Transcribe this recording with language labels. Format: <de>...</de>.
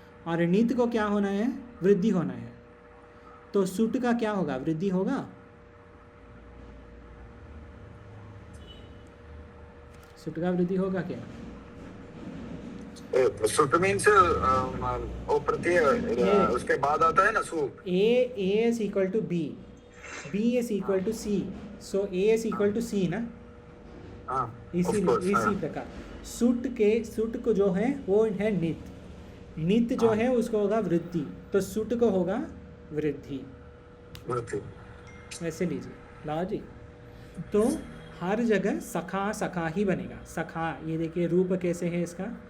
<hi>और नित को क्या होना है? वृद्धि होना है। तो सूट का क्या होगा? वृद्धि होगा। सूट का वृद्धि होगा क्या? सूट मींस वो प्रत्यय उसके बाद आता है ना suit.</hi> <en>A is equal to B, B is equal to C, so A is equal to C</en> <hi>ना। हाँ, इसी प्रकार सूट को जो है वो है नित, नित जो है उसको होगा वृद्धि, तो सूट को होगा वृद्धि, वैसे लीजिए लॉजिक। तो हर जगह सखा सखा ही बनेगा। सखा, ये देखिए रूप कैसे है इसका,</hi>